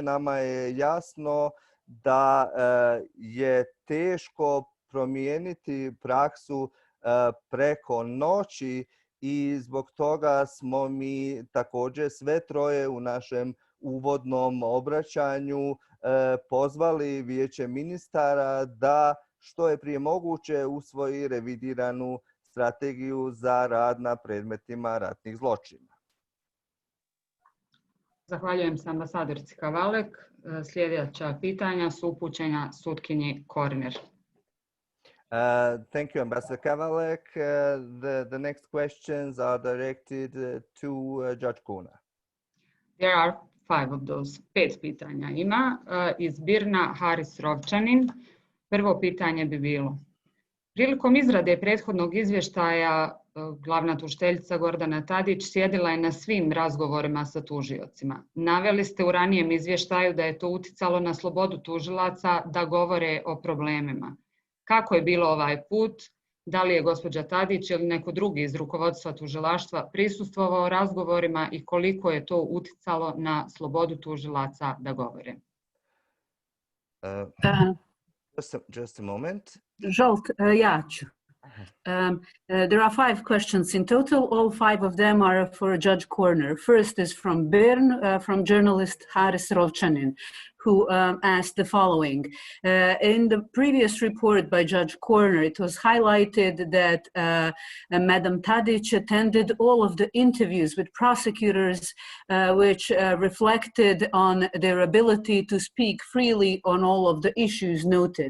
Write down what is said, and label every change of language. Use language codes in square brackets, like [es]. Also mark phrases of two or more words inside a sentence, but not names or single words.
[bs] Nama je jasno da je teško promijeniti praksu preko noći i zbog toga smo mi također sve troje u našem uvodnom obraćanju pozvali Vijeće ministara da što je prije moguće usvoji revidiranu strategiju za rad na predmetima ratnih zločina. Zahvaljujem se ambasadorici Kavalek. Sljedeća pitanja su upućena sutkinji Korner. [en] Thank you, Ambassador Kavalek. The next questions are directed to Judge Corner. There are 5 of those. [bs] 5 pitanja ima. Iz Birna Haris Rovčanin. Prvo pitanje bi bilo. Prilikom izrade prethodnog izvještaja glavna tužiteljica Gordana Tadić sjedila je na svim razgovorima sa tužiocima. Naveli ste u ranijem izvještaju da je to uticalo na slobodu tužilaca da govore o problemima. Kako je bilo ovaj put? Da li je gospođa Tadić ili neko drugi iz rukovodstva tužilaštva prisustvovao razgovorima i koliko je to uticalo na slobodu tužilaca da govore? [en] Just a moment. [bs] Žolt, ja ću. [en] There are 5 questions in total. All 5 of them are for Judge Corner. First is from Bern, from journalist Haris Rovčanin, who asked the following. In the previous report by Judge Corner, it was highlighted that Madam Tadić attended all of the interviews with prosecutors, which reflected on their ability to speak freely on all of the issues noted.